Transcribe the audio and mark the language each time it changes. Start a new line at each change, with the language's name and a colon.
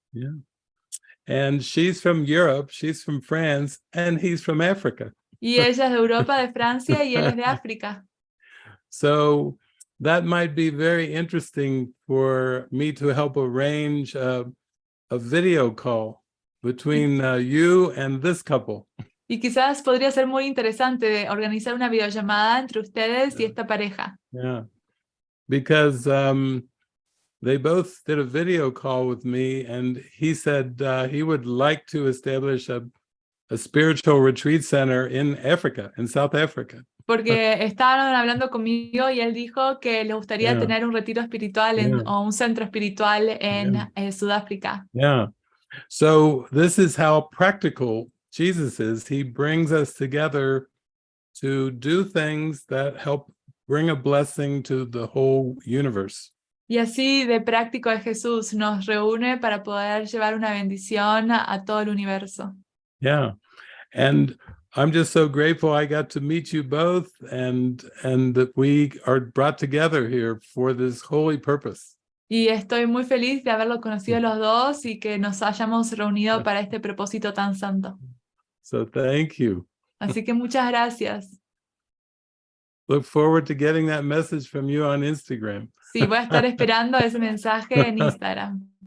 English: Yeah. And she's from Europe, she's from France, and he's from Africa.
Spanish: Y ella es de Europa, de Francia, y él es de África.
English: So that might be very interesting for me to help arrange a video call between you and this couple.
Spanish: Y quizás podría ser muy interesante organizar una videollamada entre ustedes y esta pareja.
English: Yeah, because they both did a video call with me, and he said he would like to establish a spiritual retreat center in Africa, in South Africa.
Spanish: Porque estaban hablando conmigo y él dijo que le gustaría tener un retiro espiritual o un centro espiritual en Sudáfrica.
English: Yeah. So this is how practical Jesus is. He brings us together to do things that help bring a blessing to the whole universe.
Spanish: Y así de práctico es Jesús, nos reúne para poder llevar una bendición a todo el universo.
English: Yeah. And I'm just so grateful I got to meet you both and that we are brought together here for this holy purpose.
Spanish: Y estoy muy feliz de haberlos conocido los dos y que nos hayamos reunido para este propósito tan santo.
English: So thank you.
Spanish: Así que muchas gracias.
English: Look forward to getting that message from you on Instagram.
Spanish: Sí, voy a estar esperando ese mensaje en Instagram.